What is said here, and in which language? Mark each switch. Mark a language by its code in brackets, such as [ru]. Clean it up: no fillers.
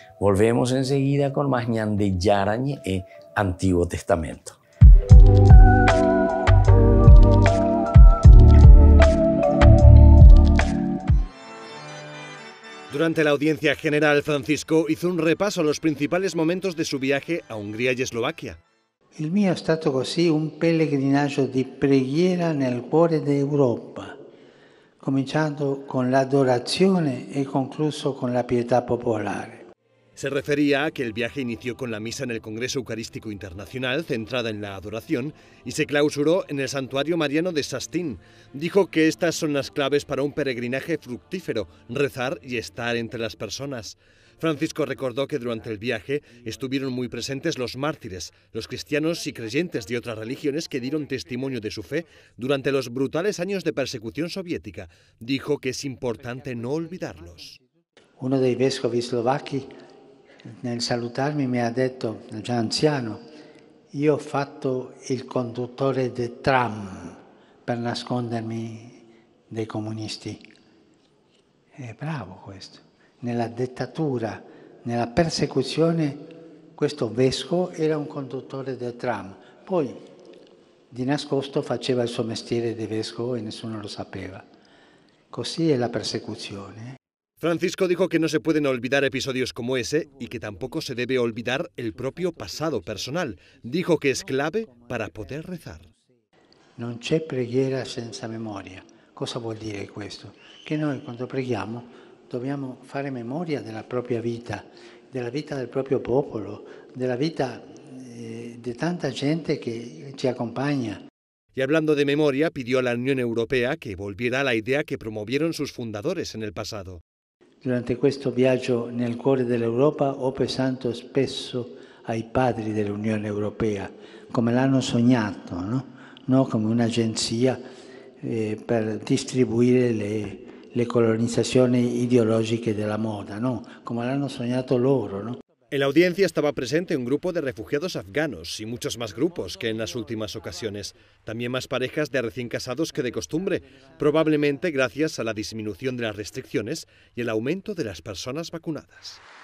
[es] Volvemos enseguida con más Ñande Yarañe, Antiguo Testamento. Durante la audiencia general, Francisco hizo un repaso a los principales momentos de su viaje a Hungría y Eslovaquia. [it] Il mio è stato così un pellegrinaggio di preghiera nel cuore d'Europa, cominciando con l'adorazione e concluso con la pietà popolare. [es] Se refería a que el viaje inició con la misa en el Congreso Eucarístico Internacional, centrada en la adoración, y se clausuró en el Santuario Mariano de Šaštín. Dijo que estas son las claves para un peregrinaje fructífero: rezar y estar entre las personas. Francisco recordó que durante el viaje estuvieron muy presentes los mártires, los cristianos y creyentes de otras religiones que dieron testimonio de su fe durante los brutales años de persecución soviética. Dijo que es importante no olvidarlos. [it] Uno dei vescovi slovacchi, nel salutarmi, mi ha detto, già anziano: io ho fatto il conduttore del tram per nascondermi dai comunisti. È bravo questo. Nella dittatura, nella persecuzione, questo vescovo era un conduttore del tram. Poi di nascosto faceva il suo mestiere di vescovo e nessuno lo sapeva. Così è la persecuzione. [es] Francisco dijo que no se pueden olvidar episodios como ese y que tampoco se debe olvidar el propio pasado personal. Dijo que es clave para poder rezar. [it] Non c'è preghiera senza memoria. Cosa vuol dire questo? Che noi quando preghiamo dobbiamo fare memoria della propria vita, della vita del proprio popolo, della vita di tanta gente che ci accompagna. [es] Y hablando de memoria, pidió a la Unión Europea que volviera a la idea que promovieron sus fundadores en el pasado. [it] Durante questo viaggio nel cuore dell'Europa ho pensato spesso ai padri dell'Unione Europea, come l'hanno sognato, no come un'agenzia per distribuire le colonizzazioni ideologiche della moda, no, come l'hanno sognato loro, no? [es] En la audiencia estaba presente un grupo de refugiados afganos y muchos más grupos que en las últimas ocasiones. También más parejas de recién casados que de costumbre, probablemente gracias a la disminución de las restricciones y el aumento de las personas vacunadas.